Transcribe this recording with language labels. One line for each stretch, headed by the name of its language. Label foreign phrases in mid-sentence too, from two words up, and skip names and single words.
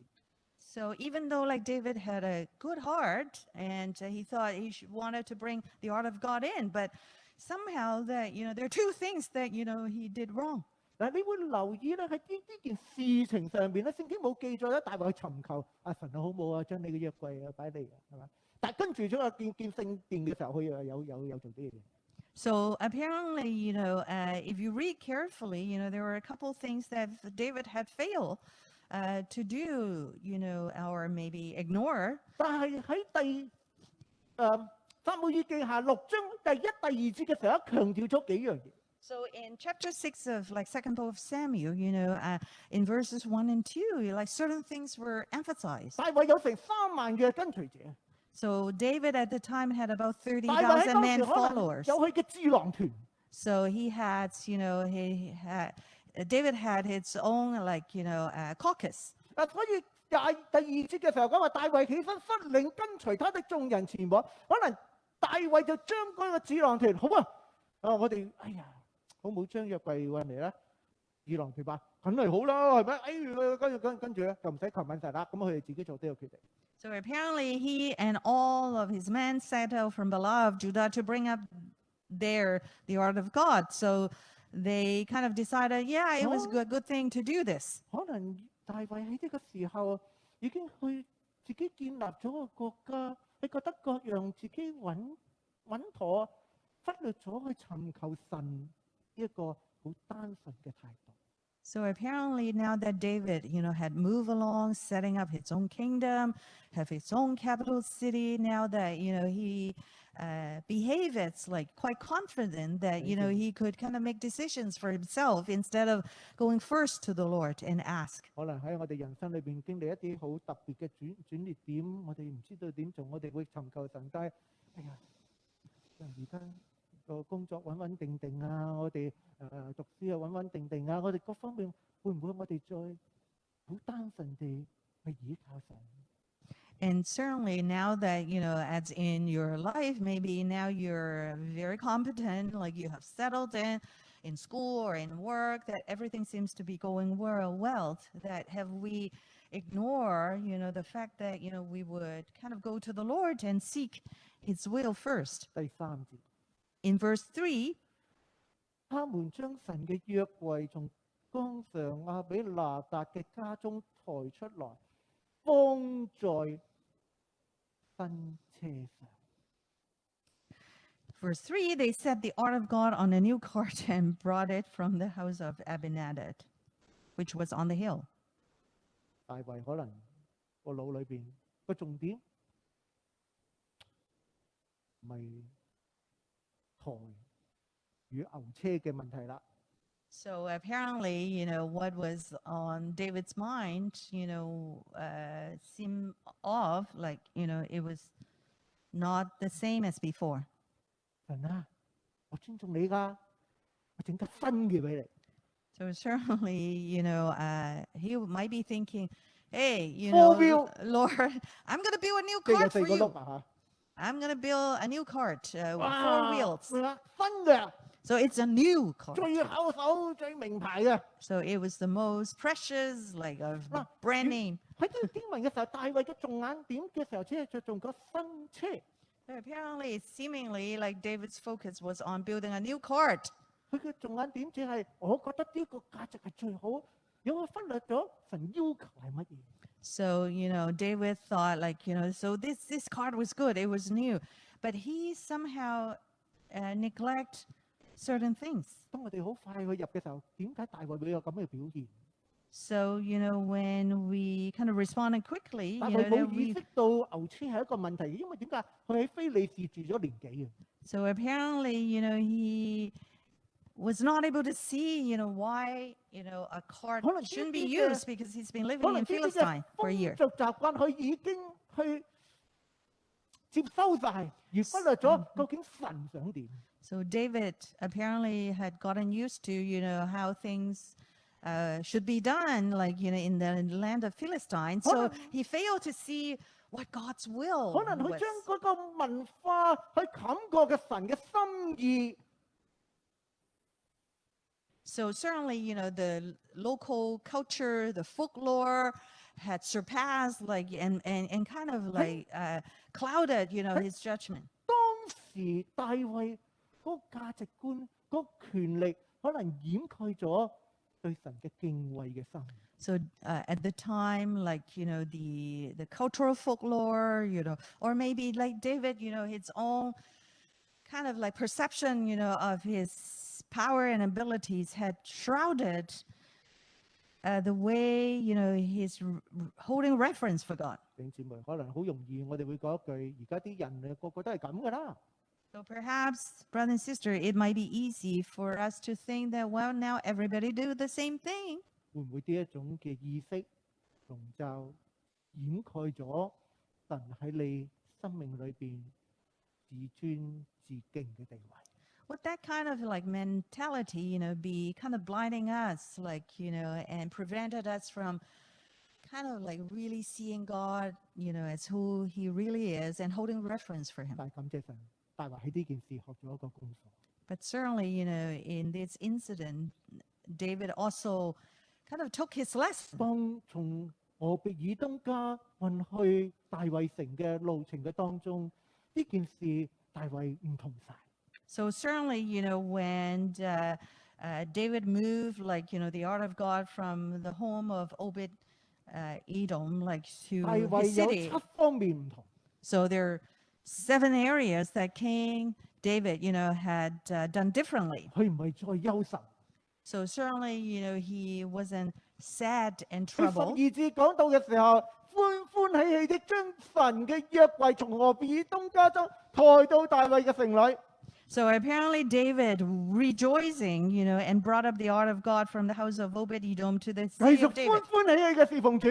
English: So even though David had a good heart and he thought wanted to bring the art of God in, but somehow that, there are two things that, he did wrong.
Cantonese: 嗱，你會留意咧喺呢件事情上邊咧，聖經冇記載咧，大衛去尋求神啊，好冇啊，將你嘅約櫃擺嚟啊，係嘛？但係跟住咗見聖殿嘅時候，佢又有做啲嘢。
English: So apparently, if you read carefully, there were a couple things that David had failed to do, or maybe ignore.
Cantonese: 但係喺撒母耳記下6章第1、第2節嘅時候，強調咗幾樣嘢。
English: So in chapter 6 of second book of Samuel, in verses 1 and 2, certain things were emphasized.
Cantonese: 大衛有成3萬嘅跟隨者。
English: So David at the time had about
Cantonese: 大衛喺 30,000 當
English: men
Cantonese: 時可能
English: followers.
Cantonese: 有佢嘅智囊團。
English: So David had his own caucus.
Cantonese: 所以第2節嘅時候講話，大衛起身率領跟隨他的眾人前往。可能大衛就將嗰個智囊團，好啊，我哋好冇將約櫃運嚟啦。智囊團話梗係好啦，係咪？跟住咧就唔使求問神啦，咁佢哋自己做呢個決定。
English: So apparently he and all of his men set out from Bala of Judah to bring up the Ark of God. So they kind of decided, yeah, it was a good thing to do this.
Cantonese: 可能大衛喺呢個時候已經去自己建立咗個國家，你覺得各樣自己穩妥，忽略咗去尋求神呢一個好單純嘅態度。
English: So apparently now that David, had moved along, setting up his own kingdom, have his own capital city, now that, he behaves quite confident that, he could kind of make decisions for himself instead of going first to the Lord and ask.
Cantonese: 可能喺我哋人生裏邊經歷一啲好特別嘅轉捩點，我哋唔知道點做，我哋會尋求神，但係而家個工作穩穩定定啊，我哋讀書啊穩穩定定啊，我哋各方面會唔會我哋再好單純地去倚靠神？
English: And certainly now that, as in your life, maybe now you're very competent, like you have settled in school or in work, that everything seems to be going well, that have we ignore, the fact that, we would kind of go to the Lord and seek his will first.
Cantonese: 第3節。
English: In verse 3,
Cantonese: 他們將神嘅約櫃從江上亞比拿達嘅家中抬出來，放在新車上。
English: verse 3, they set the ark of God on a new cart and brought it from the house of Abinadab, which was on the hill.
Cantonese: 大衛可能個腦裏邊個重點咪抬與牛車嘅問題啦。
English: So apparently, what was on David's mind, seemed off, it was not the same as before.
Cantonese: 神啊，我尊重你㗎，我整架新嘅俾你。
English: So certainly, he might be thinking, hey, Four-wheel. Lord, I'm going to build a new
Cantonese: 即係有
English: cart 4 for
Cantonese: 個
English: you.
Cantonese: 轆啊
English: I'm going to build a new cart with 哇 4 wheels.
Cantonese: 係啦，新嘅，
English: So it's a new cart.
Cantonese: 最口手、最名牌嘅。
English: So it was the most precious, of the 嗱 brand name.
Cantonese: 喺呢個經文嘅時候，大衛嘅重眼點嘅時候，只係着重個新車。
English: So apparently, seemingly, David's focus was on building a new cart.
Cantonese: 佢嘅重眼點只係，我覺得呢個價值係最好，有冇忽略咗神要求係乜嘢？
English: So, David thought so this cart was good. It was new. But he somehow neglect certain things.
Cantonese: 當我哋好快去入嘅時候，點解大衛會有咁嘅表現？
English: So, when we kind of responded quickly,
Cantonese: 大衛冇意識到牛車係一個問題，因為點解佢喺非利士住咗年幾啊？
English: so apparently, he was not able to see, why, a cart
Cantonese: 可能
English: shouldn't be
Cantonese: 呢啲嘅-
English: used because he's been
Cantonese: 可
English: living
Cantonese: 能
English: in
Cantonese: 呢啲嘅
English: Philistine for a
Cantonese: 風
English: year.
Cantonese: 俗習慣，佢已經去接收晒，而忽略咗究竟神想點。
English: So David apparently had gotten used to, how things should be done, in the land of Philistine. So he failed to see what God's will
Cantonese: 可能佢
English: was.
Cantonese: 將嗰個文化去冚過嘅神嘅心意。
English: So certainly, the local culture, the folklore had surpassed, and kind of clouded, his judgment.
Cantonese: 當時大衛嗰個價值觀、嗰個權力，可能掩蓋咗對神嘅敬畏嘅心。
English: So at the time, the cultural folklore, or maybe like David, his own kind of like perception, of his power and abilities had shrouded the way, he's holding reverence for God.
Cantonese: 弟兄姊妹，可能好容易我哋會講一句：而家啲人個個都係咁噶啦。
English: So perhaps, brother and sister, it might be easy for us to think that, well, now everybody do the same thing.
Cantonese: 會唔會呢一種嘅意識籠罩掩蓋咗神喺你生命裏邊自尊自敬嘅地位？
English: Would that kind of like mentality, be kind of blinding us, like, and prevented us from kind of like really seeing God, as who he really is and holding reverence for him?
Cantonese: 但係感謝神，大衛喺呢件事學咗一個功課。
English: But certainly, in this incident, David also kind of took his lesson.
Cantonese: 當從俄別以東家運去大衛城嘅路程嘅當中，呢件事大衛唔同晒。
English: So certainly, when David moved, like, the ark of God from the home of Obed Edom, like, to
Cantonese: 大衛
English: his
Cantonese: 有
English: city.
Cantonese: 7方面唔同。
English: So there are 7 areas that King David, had done differently.
Cantonese: 佢唔係再憂愁。
English: So certainly, he wasn't sad and
Cantonese: 佢12
English: troubled.
Cantonese: 節講到嘅時候，歡歡喜喜的將神嘅約櫃從俄別以東家中抬到大衛嘅城裏。
English: So apparently David rejoicing, and brought up the ark of God from the house of Obed-Edom to the
Cantonese: 繼
English: city
Cantonese: 續
English: of David.
Cantonese: 歡歡喜喜嘅侍奉主。